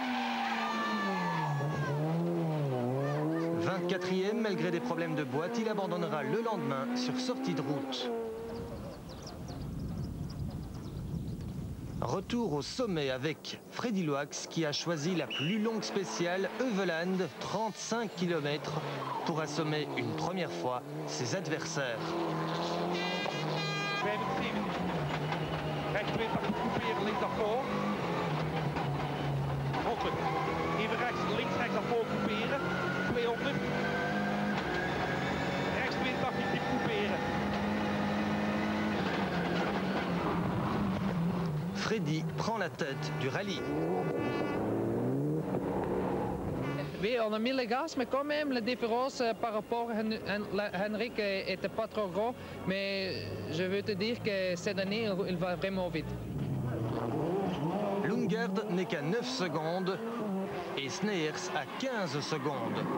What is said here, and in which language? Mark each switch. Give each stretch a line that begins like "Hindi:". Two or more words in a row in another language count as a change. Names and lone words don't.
French: 24e, malgré des problèmes de boîte, il abandonnera le lendemain sur sortie de route. Retour au sommet avec Freddy Loix qui a choisi la plus longue spéciale Heuvelland, 35 km, pour assommer une première fois ses adversaires.
Dutch: Rechtswind couperen, links naar voor. Hopelijk. Even links naar voor couperen. 200. Rechtswind mag je diep couperen.
French: Freddy prend la tête du rallye. Oui, on a mis le gaz, mais quand même, la différence par rapport à Henrik était pas trop gros. Mais je veux te dire que cette année, il va vraiment vite. Lundgaard n'est qu'à 9 secondes et Sneyers à 15 secondes.